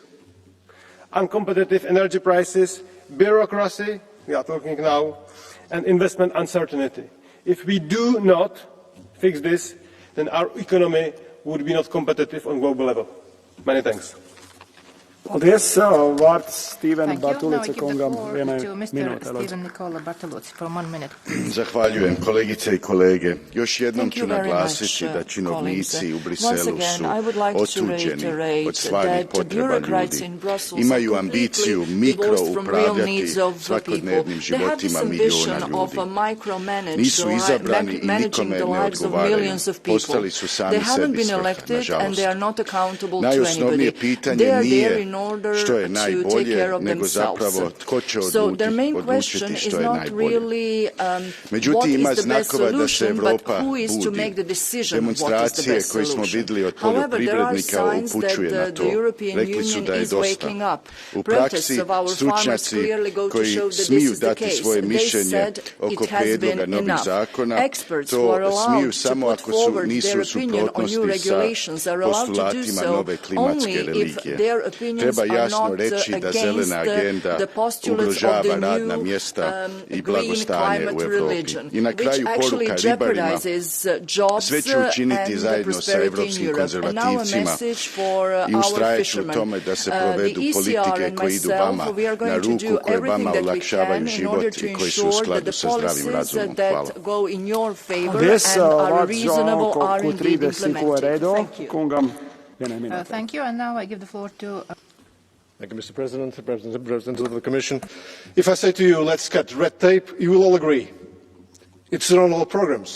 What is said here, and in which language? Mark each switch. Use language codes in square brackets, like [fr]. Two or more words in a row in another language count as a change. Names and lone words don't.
[en] Uncompetitive energy prices, bureaucracy, we are talking now, and investment uncertainty. If we do not fix this, then our economy would be not competitive on global level. Many thanks. [lv] Paldies. Vārds Steven Bartulica kungam vienai minūtē. [hr] Zahvaljujem kolegice I kolege. Još jednom ću naglasiti da činovnici u Briselu su otuđeni od stvarnih potreba ljudi. Imaju ambiciju mikroupravljati svakodnevnim životima milijuna ljudi. Nisu izabrani I nikome ne odgovaraju. Postali su sami sebi svrha, nažalost. Najosnovnije pitanje nije što je najbolje, nego zapravo tko će odlučiti što je najbolje. Međutim, ima znakova da se Europa budi. Demonstracije koje smo vidjeli od poljoprivrednika upućuje na to. Rekli su da je dosta. U praksi, stručnjaci koji smiju dati svoje mišljenje oko prijedloga novih zakona, to smiju samo ako nisu u suprotnosti sa postulatima nove klimatske religije. Treba jasno reći da zelena agenda ugrožava radna mjesta I blagostanje u Europi. I na kraju poruka ribarima, sve ću učiniti zajedno sa europskim konzervativcima I ustrajat ću u tome da se provedu politike koje idu vama na ruku, koje vama olakšavaju život I koje su u skladu sa zdravim razumom. Hvala. [en] Thank you, and now I give the floor to... Thank you, Mr. President, President of the Commission. If I say to you, let's cut red tape, you will all agree. It's on all programs.